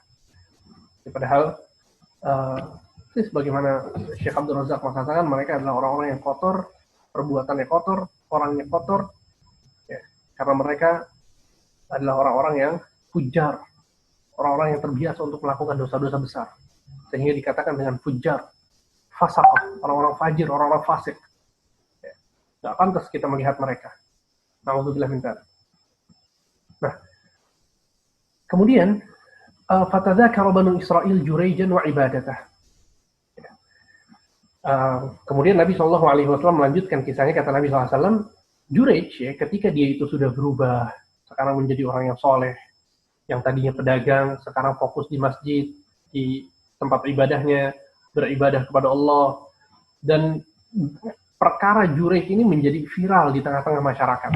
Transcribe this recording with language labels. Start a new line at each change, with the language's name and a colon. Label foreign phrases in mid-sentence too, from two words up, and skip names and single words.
Indonesian: Padahal sebagaimana Syekh Abdul Razak mengatakan, mereka adalah orang-orang yang kotor, perbuatannya kotor, orangnya kotor, ya, karena mereka adalah orang-orang yang fujar, orang-orang yang terbiasa untuk melakukan dosa-dosa besar, sehingga dikatakan dengan fujar, fasaqah, orang-orang fajir, orang-orang fasik. Ya, nggak pantas kita melihat mereka.
Arabic: نعوذ بالله من ذلك.
Indonesian: Nah, kemudian
Arabic: فتذاكر بنو إسرائيل جريجا وعبادته.
Indonesian: Kemudian Nabi SAW melanjutkan kisahnya. Kata Nabi SAW, Jurayj ya, ketika dia itu sudah berubah, sekarang menjadi orang yang soleh, yang tadinya pedagang, sekarang fokus di masjid, di tempat ibadahnya, beribadah kepada Allah, dan perkara Jurayj ini menjadi viral di tengah-tengah masyarakat.